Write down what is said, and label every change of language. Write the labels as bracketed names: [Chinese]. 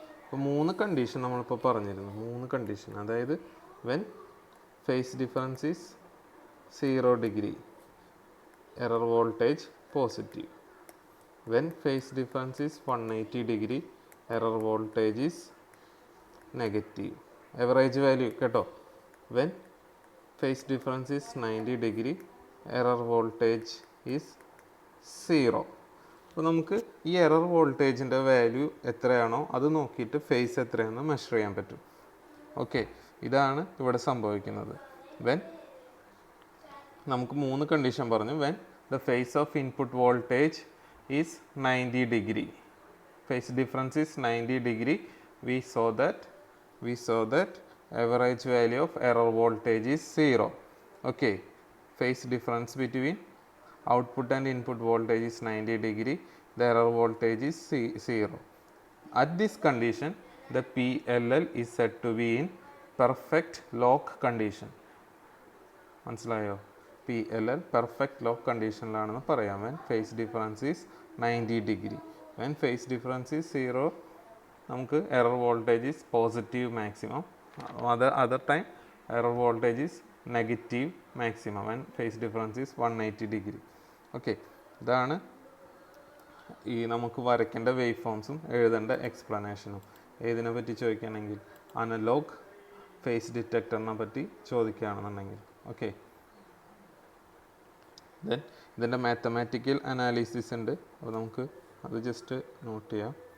[Malayalam] അപ്പോൾ 3 കണ്ടീഷൻ നമ്മളിപ്പോൾ പറഞ്ഞിരുന്നു, 3 കണ്ടീഷൻ. അതായത് [English] when phase difference is 0 degree, [Malayalam] error voltage positive. [English] When phase difference is 180 degree, error voltage is negative. Average value കേട്ടോ. When phase difference is 90 degree, error voltage is 0. [Malayalam] അപ്പോൾ നമുക്ക് ഈ error വോൾട്ടേജിൻ്റെ value എത്രയാണോ അത് നോക്കിയിട്ട് ഫേസ് എത്രയാണെന്ന് measure ചെയ്യാൻ പറ്റും. ഓക്കെ, ഇതാണ് ഇവിടെ സംഭവിക്കുന്നത്. വെൻ നമുക്ക് 3 കണ്ടീഷൻ പറഞ്ഞു. [English] When the phase of input voltage is 90 degree, phase difference is 90 degree, we saw that average value of error voltage is 0. Okay, phase difference between output and input voltage is 90 degree, the error voltage is 0. At this condition, the PLL is said to be in perfect lock condition. [Malayalam] മനസ്സിലായോ? [English] PLL perfect lock conditionലാണെന്ന് പറയാം. when phase difference is 90 degree. when phase difference is 0, നമുക്ക് error voltage is positive maximum. Other time error voltage is negative maximum when phase difference is 180 degree. [Malayalam] Okay, ഇതാണ് ഈ നമുക്ക് വരയ്ക്കേണ്ട wave ഫോംസും എഴുതേണ്ട എക്സ്പ്ലനേഷനും. ഏതിനെ പറ്റി ചോദിക്കുകയാണെങ്കിൽ analogue face ഡിറ്റക്ടറിനെ പറ്റി ചോദിക്കുകയാണെന്നുണ്ടെങ്കിൽ. ഓക്കെ, ദെൻ ഇതിൻ്റെ മാത്തമാറ്റിക്കൽ അനാലിസിസ് ഉണ്ട്, അപ്പോൾ നമുക്ക് അത് ജസ്റ്റ് നോട്ട് ചെയ്യാം.